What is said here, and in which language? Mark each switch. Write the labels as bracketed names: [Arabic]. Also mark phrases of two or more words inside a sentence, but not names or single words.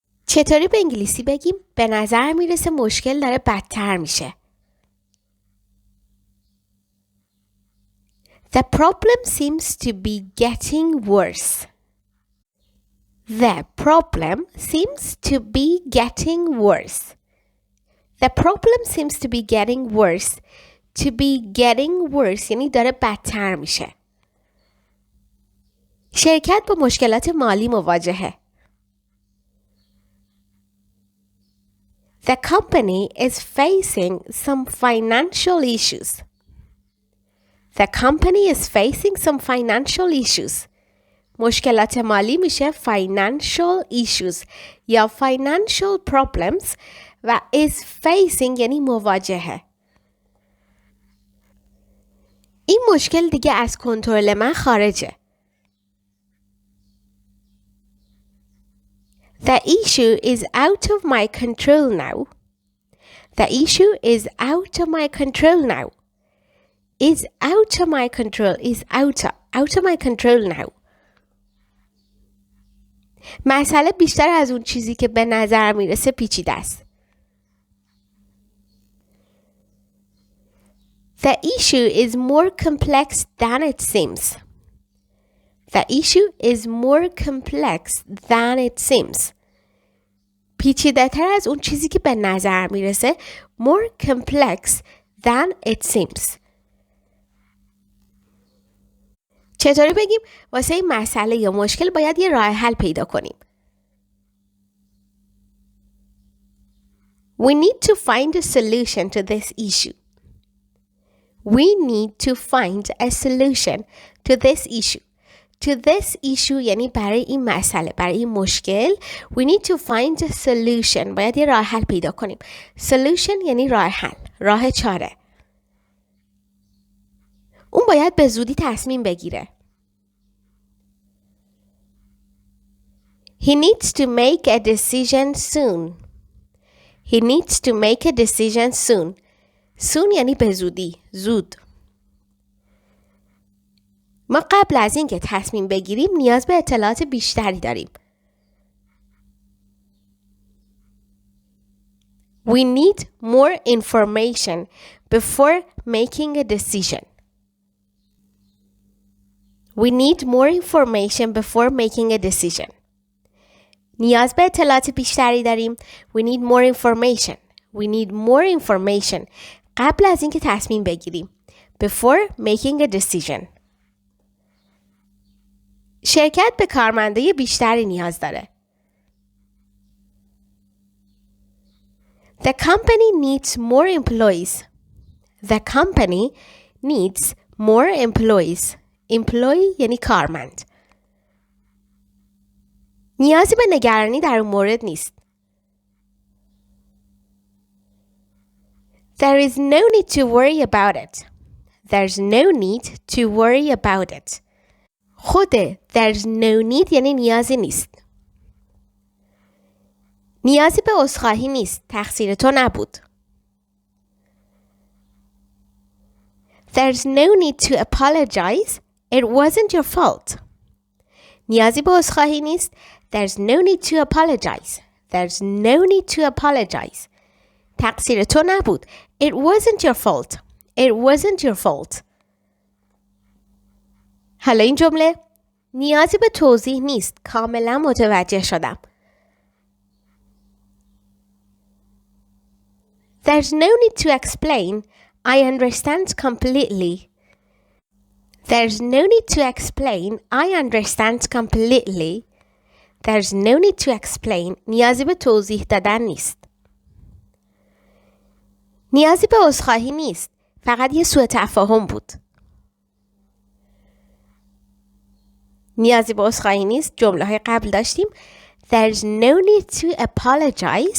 [Persian] چطوری به انگلیسی بگیم به نظر میرسه مشکل داره بدتر میشه. [English] The problem seems to be getting worse. The problem seems to be getting worse. The problem seems to be getting worse. To be getting worse [Persian] یعنی داره بدتر میشه. شرکت با مشکلات مالی مواجهه. [English] The company is facing some financial issues. The company is facing some financial issues. [Persian] مشکلات مالی میشه [English] financial issues [Persian] یا [English] financial problems [Persian] و [English] is facing [Persian] یعنی مواجهه. این مشکل دیگه از کنترل من خارجه. [English] The issue is out of my control now. The issue is out of my control now. Is out of my control. Is out of my control now. [Persian] مسئله بیشتر از اون چیزی که به نظر میرسه پیچیده است. [English] The issue is more complex than it seems. The issue is more complex than it seems. [Persian] پیچیده تر از اون چیزی که به نظر میرسه. [English] More complex than it seems. [Persian] چطوری بگیم واسه این مسئله یا مشکل باید یه راه حل پیدا کنیم. [English] We need to find a solution to this issue. We need to find a solution to this issue. To this issue [Persian] یعنی برای این مسئله، برای این مشکل. [English] We need to find a solution. [Persian] باید یه راه حل پیدا کنیم. Solution یعنی راه حل، راه چاره. اون باید به زودی تصمیم بگیره. [English] He needs to make a decision soon. He needs to make a decision soon. [Persian] Soon یعنی به زودی، زود. ما قبل از اینکه تصمیم بگیریم نیاز به اطلاعات بیشتری داریم. [English] We need more information before making a decision. We need more information before making a decision. [Persian] نیاز به اطلاعات بیشتری داریم. [English] We need more information. We need more information. [Persian] قبل از اینکه تصمیم بگیریم. [English] Before making a decision. [Persian] شرکت به کارمندای بیشتری نیاز داره. [English] The company needs more employees. The company needs more employees. [Persian] Employee یعنی کارمند. نیازی به نگرانی در اون مورد نیست. [English] There is no need to worry about it. There's no need to worry about it. [Persian] خود [English] there's no need [Persian] یعنی نیازی نیست. نیازی به عذرخواهی نیست. تقصیر تو نبود. [English] There's no need to apologize. It wasn't your fault. [Persian] نیازی به عذرخواهی نیست. [English] There's no need to apologize. There's no need to apologize. [Persian] تقصیر تو نبود. [English] It wasn't your fault. It wasn't your fault. [Persian] حالا این جمله نیازی به توضیح نیست. کاملا متوجه شدم. [English] There's no need to explain. I understand completely. There's no need to explain. I understand completely. There's no need to explain. [Persian] نیازی به توضیح دادن نیست. نیازی به عذرخواهی نیست. فقط یه سوء تفاهم بود. نیازی به عذرخواهی نیست. جمله های قبل داشتیم. [English] There's no need to apologize.